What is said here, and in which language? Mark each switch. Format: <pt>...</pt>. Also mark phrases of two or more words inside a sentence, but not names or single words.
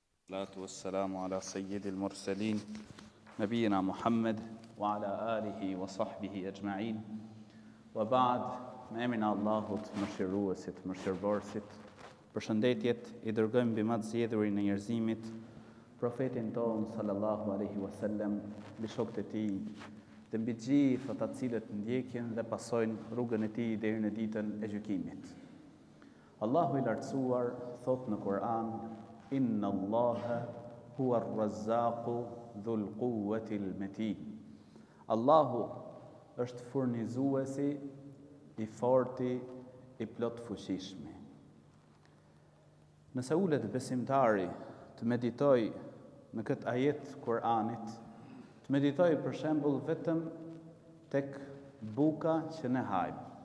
<ar>الصلاة والسلام على سيد المرسلين نبينا محمد وعلى آله وصحبه أجمعين. وبعد,</ar> <sq>me emrin e Allahut, mëshiruesit, mëshirëbërësit, përshëndetjet i dërgojmë mbi më të zgjedhurin e njerëzimit, profetin ton</sq> <ar>صلى الله عليه وسلم,</ar> <sq>mbi shokët e tij, dhe mbi gjithë ata të cilët ndjekin dhe pasojnë rrugën e tij deri në ditën e gjykimit. Allahu i lartësuar thot në Kur'an:</sq> <ar>إن الله هو الرزاق ذو القوة المتين.</ar> <sq>Allahu është furnizuesi i forti, i plot fuqishmi. Nëse ulet besimtari të meditoj në këtë ajet Kur'anit, të meditoj për shembull vetëm tek buka që ne hajmë,</sq>